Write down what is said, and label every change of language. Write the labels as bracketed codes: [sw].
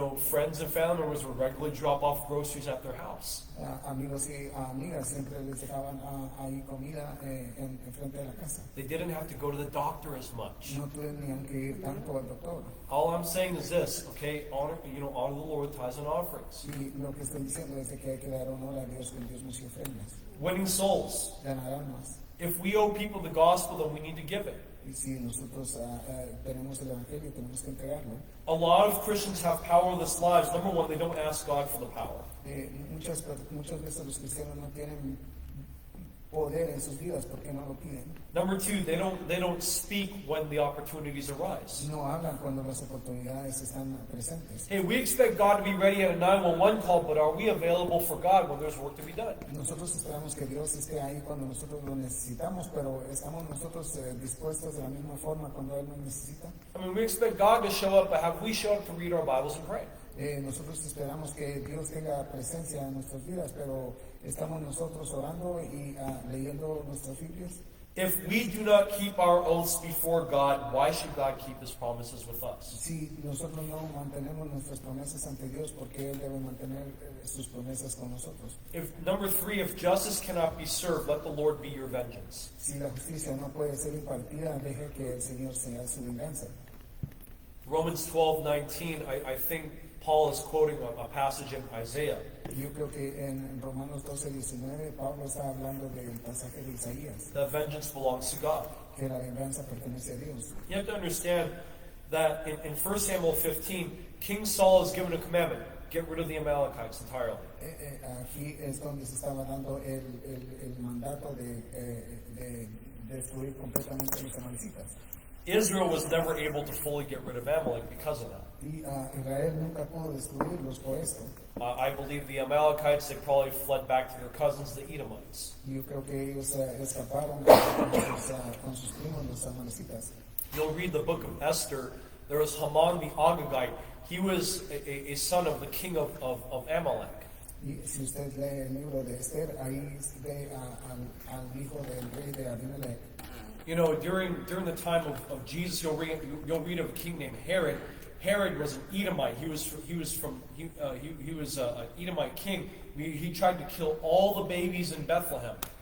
[en] Friends and family members would regularly drop off groceries at their house. [es] Amigos y amigas siempre les dejaban ahí comida en frente de la casa. [en] They didn't have to go to the doctor as much. [es] No tenían que ir tanto al doctor. [en] All I'm saying is this, okay? Honor the Lord with tithes and offerings. [es] Y lo que estoy diciendo es que hay que dar honor a Dios con diezmos y ofrendas. [en] Winning souls. [es] Ganar almas. [en] If we owe people the gospel, then we need to give it. [es] Y si nosotros tenemos el evangelio, tenemos que entregarlo. [en] A lot of Christians have powerless lives. Number one, they don't ask God for the power. [es] Muchas veces los cristianos no tienen poder en sus vidas porque no lo piden. [en] Number two, they don't speak when the opportunities arise. [es] No hablan cuando las oportunidades están presentes. [en] Hey, we expect God to be ready at a 911 call, but are we available for God when there's work to be done? [es] Nosotros esperamos que Dios esté ahí cuando nosotros lo necesitamos, pero estamos nosotros dispuestos de la misma forma cuando Él nos necesita. [en] I mean, we expect God to show up, but have we shown up to read our Bibles and pray? [es] Nosotros esperamos que Dios tenga presencia en nuestras vidas, pero estamos nosotros orando y leyendo nuestras Biblias. [en] If we do not keep our oaths before God, why should God keep his promises with us? [es] Si nosotros no mantenemos nuestras promesas ante Dios, ¿por qué Él debe mantener sus promesas con nosotros? [en] Number 3, if justice cannot be served, let the Lord be your vengeance. [es] Si la justicia no puede ser impartida, deje que el Señor sea su venganza. [en] Romans 12:19, I think Paul is quoting a passage in Isaiah. [es] Yo creo que en Romanos 12:19 Pablo está hablando del pasaje de Isaías, [en] That vengeance belongs to God. [es] que la venganza pertenece a Dios. [en] You have to understand that in 1 Samuel 15, King Saul is given a commandment: get rid of the Amalekites entirely. [es] Aquí es donde se estaba dando el mandato de destruir completamente a los amalecitas. [en] Israel was never able to fully get rid of Amalek because of that. [es] Y Israel nunca pudo destruirlos por esto. [en] I believe the Amalekites, they probably fled back to their cousins, the Edomites. [es] Yo creo que ellos escaparon con sus primos, los amalecitas. [en] You'll read the book of Esther. There was Haman the Agagite. He was a son of the king of Amalek. [es] Y si usted lee el libro de Esther, ahí ve al hijo del rey de Abimelech. [en] You know, during the time of Jesus, you'll read of a king named Herod. Herod was an Edomite. He was an Edomite king. He tried to kill all the babies in Bethlehem.